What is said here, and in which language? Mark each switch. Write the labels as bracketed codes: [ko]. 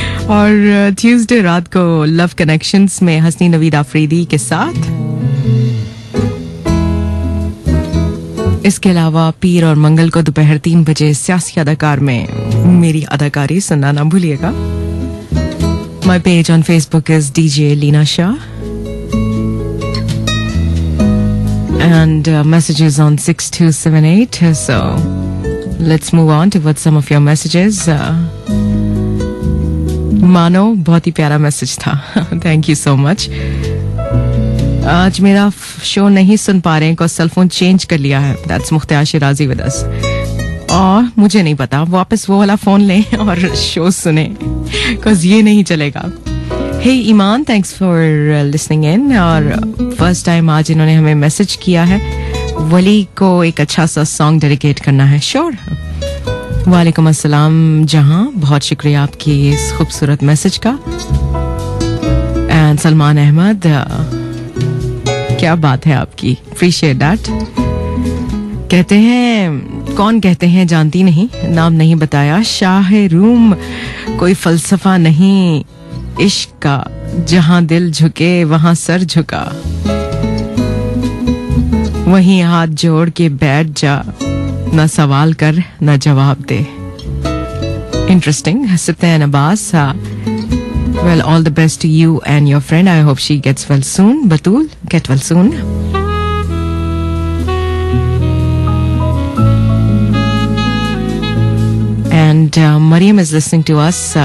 [hi] और ट्यूसडे रात को लव कनेक्शंस में हसनी नवीद आफरीदी के साथ, इसके अलावा पीर और मंगल को दोपहर 3 बजे सियासी अदाकार में मेरी अदाकारी सुनना ना भूलिएगा। [en] My page on Facebook is DJ Leena Shah and messages on 6278. So let's move on to what some of your messages. [hi] मानो बहुत ही प्यारा मैसेज था, [en] Thank you so much. [hi] आज मेरा शो नहीं सुन पा रहे हैं को सेल फोन चेंज कर लिया है, [en] that's [hi] Mukhtar Shirazi with us. और मुझे नहीं पता, वापस वो वाला फोन लें और शो सुने, [en] because [hi] ये नहीं चलेगा। हे ईमान, [en] Thanks for listening in. [hi] और फर्स्ट टाइम आज इन्होंने हमें मैसेज किया है, वली को एक अच्छा सा सॉन्ग डेडिकेट करना है। श्योर। वालेकुम अस्सलाम जहां, बहुत शुक्रिया आपकी इस खूबसूरत मैसेज का। एंड सलमान अहमद, क्या बात है आपकी, [en] Appreciate that. [hi] कहते हैं, कौन कहते हैं जानती नहीं, नाम नहीं बताया। शाह रूम कोई फलसफा नहीं इश्क का, जहां दिल झुके वहां सर झुका, वहीं हाथ जोड़ के बैठ जा, ना सवाल कर ना जवाब दे। Interesting. [en] Sithan Abbas, well, all the best to you and your friend. I hope she gets well soon. Batul, get well soon. And Mariam is listening to us.